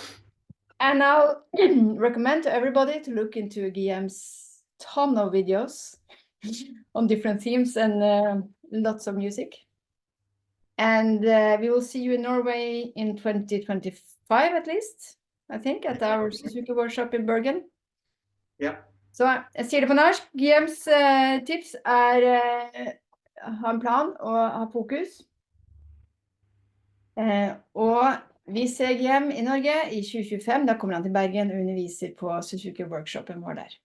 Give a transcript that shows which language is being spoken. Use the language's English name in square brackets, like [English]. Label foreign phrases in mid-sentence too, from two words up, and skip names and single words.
[English] And I'll recommend to everybody to look into Guillem's ton of videos on different themes and lots of music. And we will see you in Norway in 2025 at least, I think, at our Suzuki workshop in Bergen. Yeah. [Norwegian] Så jeg sier det på norsk. Guillems tips ha en plan og ha fokus. Og vi ser Guillem i Norge i 2025. Da kommer han til Bergen og underviser på Suzuki-workshopen vår der.